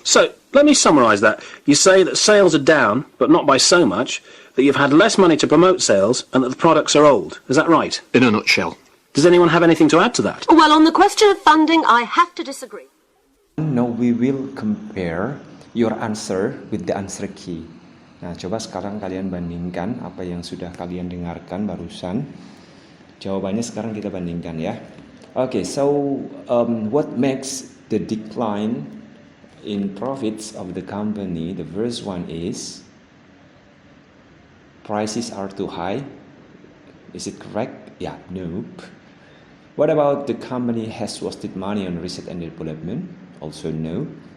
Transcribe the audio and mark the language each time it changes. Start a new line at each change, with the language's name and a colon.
English: So, let me summarise that. You say that sales are down, but not by so much, that you've had less money to promote sales, and that the products are old. Is that right? In a nutshell. Does anyone have anything to add to that? Well, on the question of funding, I have to disagree. Now we will compare your answer with the answer key.
Indonesian: Nah, coba sekarang kalian bandingkan apa yang sudah kalian dengarkan barusan. Jawabannya sekarang kita bandingkan ya.
English: Okay, so what makes the decline in profits of the company? The first one is prices are too high. Is it correct? Yeah, nope. What about the company has wasted money on research and development? Also no.